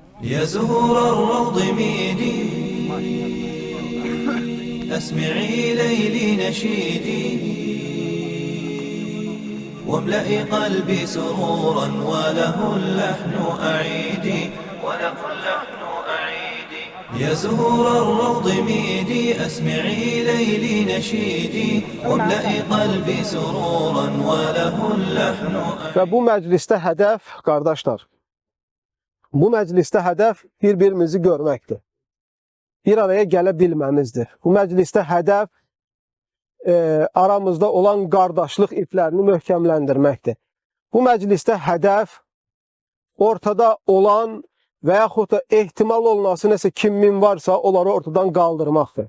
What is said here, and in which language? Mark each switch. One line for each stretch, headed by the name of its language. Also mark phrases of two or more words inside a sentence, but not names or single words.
Arabic: يا زهور الروض ميدي، أسمعي ليلي نشيدي، واملئي قلبي سرورا وله اللحن أعيدي، يا زهور الروض ميدي، أسمعي ليلي نشيدي، واملئي قلبي سرورا وله اللحن أعيدي.
Azerbaijani: Ve bu məclisdə hədəf, qardaşlar, bu məclisdə hədəf bir-birimizi görməkdir. Bir araya gələ bilməmizdir. Bu məclisdə hədəf aramızda olan qardaşlıq iplərini möhkəmləndirməkdir. Bu məclisdə hədəf ortada olan və yaxud da ehtimal olunası nəsə kimin varsa onları ortadan qaldırmaqdır.